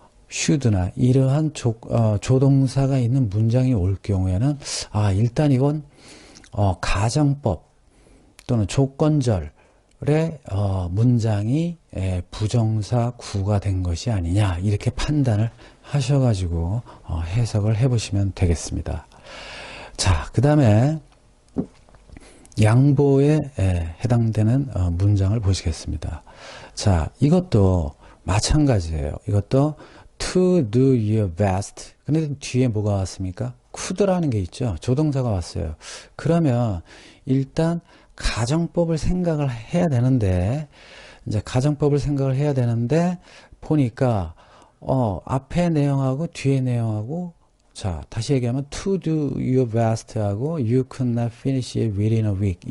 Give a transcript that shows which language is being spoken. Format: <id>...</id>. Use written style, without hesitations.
<ko>should나 이러한 조동사가 있는 문장이 올 경우에는 일단 이건 가정법 또는 조건절의 문장이 부정사 구가 된 것이 아니냐 이렇게 판단을 하셔가지고 해석을 해보시면 되겠습니다. 자, 그 다음에 양보에 해당되는 문장을 보시겠습니다. 자, 이것도 마찬가지예요. 이것도</ko> <en>to do your best.</en> <ko>근데 뒤에 뭐가 왔습니까? could라는 게 있죠. 조동사가 왔어요. 그러면 일단 가정법을 생각을 해야 되는데, 이제 가정법을 생각을 해야 되는데, 보니까, 앞에 내용하고 뒤에 내용하고, 자, 다시 얘기하면</ko> <en>to do your best</en> <ko>하고</ko> <en>you could not finish it within a week.</en>